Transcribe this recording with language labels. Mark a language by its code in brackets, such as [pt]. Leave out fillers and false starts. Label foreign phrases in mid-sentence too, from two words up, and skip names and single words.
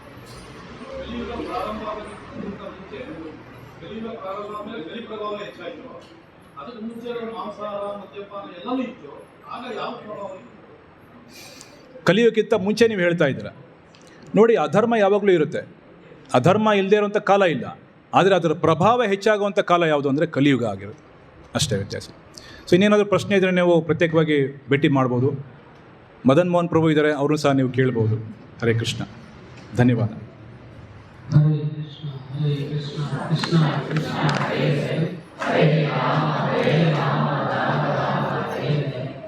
[kn] ಕಲಿಯೋಕ್ಕಿಂತ ಮುಂಚೆ ನೀವು ಹೇಳ್ತಾ ಇದ್ದೀರ ನೋಡಿ, ಅಧರ್ಮ ಯಾವಾಗಲೂ ಇರುತ್ತೆ. ಅಧರ್ಮ ಇಲ್ಲದೆ ಇರುವಂಥ ಕಾಲ ಇಲ್ಲ. ಆದರೆ ಅದರ ಪ್ರಭಾವ ಹೆಚ್ಚಾಗುವಂಥ ಕಾಲ ಯಾವುದು ಅಂದರೆ ಕಲಿಯುಗ ಆಗಿರುತ್ತೆ. ಅಷ್ಟೇ ವ್ಯತ್ಯಾಸ. ಸೊ ಇನ್ನೇನಾದರೂ ಪ್ರಶ್ನೆ ಇದ್ದರೆ ನೀವು ಪ್ರತ್ಯೇಕವಾಗಿ ಭೇಟಿ ಮಾಡ್ಬೋದು. ಮದನ್ ಮೋಹನ್ ಪ್ರಭು ಇದ್ದಾರೆ, ಅವ್ರನ್ನೂ ಸಹ ನೀವು ಕೇಳ್ಬೋದು. [sa] ಹರೇ ಕೃಷ್ಣ. ಧನ್ಯವಾದ. ಹರೇ ಕೃಷ್ಣ ಹರೇ ಕೃಷ್ಣ ಕೃಷ್ಣ ಕೃಷ್ಣ ಹರೇ ಹರೇ ಹರೇ ರಾಮ ರಾಮ ರಾಮ ಹರೇ ಹರೇ.